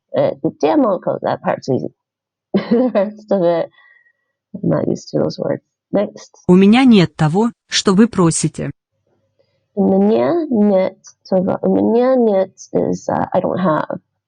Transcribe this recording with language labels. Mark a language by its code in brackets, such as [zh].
[en] The Duolingo, that part's easy. The rest of it, I'm not used to those words. Next. [ru] У меня нет того, что вы просите. У меня нет того. У меня нет [en] is I don't have.